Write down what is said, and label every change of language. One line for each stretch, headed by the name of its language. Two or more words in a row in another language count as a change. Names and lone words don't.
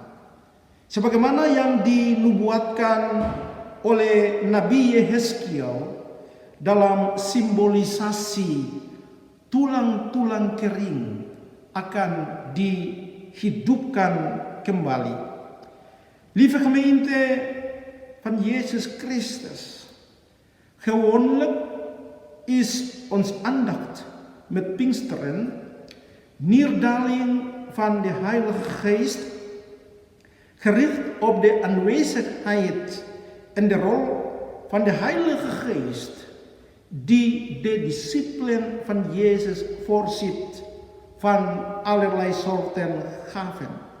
Indonesian: Sebagaimana yang dinubuatkan oleh Nabi Yehezkiel dalam simbolisasi tulang-tulang kering akan dihidupkan kembali.
Dutch: Lieve gemeente van Jezus Christus, gewoonlijk is ons aandacht met Pinksteren, neerdaling van de Heilige Geest, gericht op de aanwezigheid en de rol van de Heilige Geest die de discipelen van Jezus voorziet van allerlei soorten gaven.